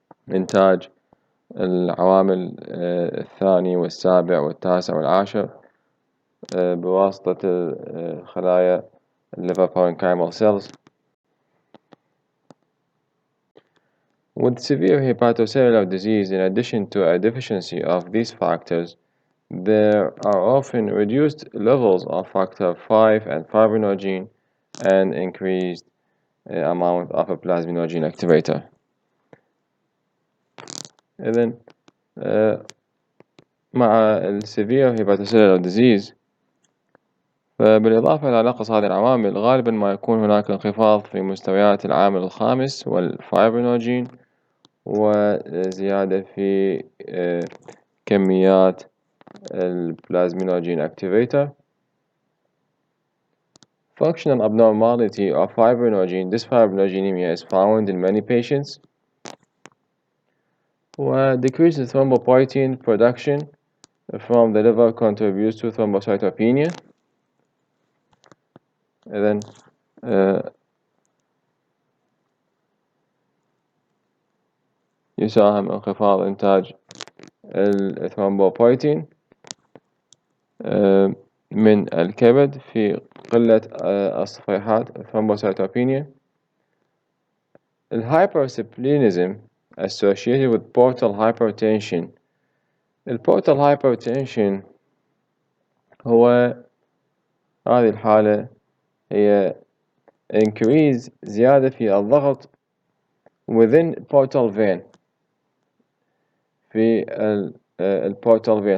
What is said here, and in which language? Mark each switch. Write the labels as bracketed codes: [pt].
[ar] إنتاج العوامل الثاني والسابع والتاسع والعاشر بواسطة خلايا [en] liver parenchymal cells. With severe hepatocellular disease, in addition to a deficiency of these factors, there are often reduced levels of factor 5 and fibrinogen and increased amount of a plasminogen activator. [ar] إذن مع [en] severe hepatocellular disease، [ar] فبالإضافة إلى نقص هذه العوامل غالبا ما يكون هناك انخفاض في مستويات العامل الخامس والفايبرينوجين، وزيادة في كميات البلازمينوجين activator. [en] Functional abnormality of fibrinogen dysfibrinogenemia is found in many patients. Decreased thrombopoietin production from the liver contributes to thrombocytopenia. [ar] إذن يساهم انخفاض إنتاج الثرومبوبويتين من الكبد في قلة الصفيحات thrombocytopenia. [en] Hypersplenism associated with portal hypertension. [ar] البورتال hypertension هو هذه الحالة هي increase زيادة في الضغط [en] within portal vein [ar] في البورتال vein.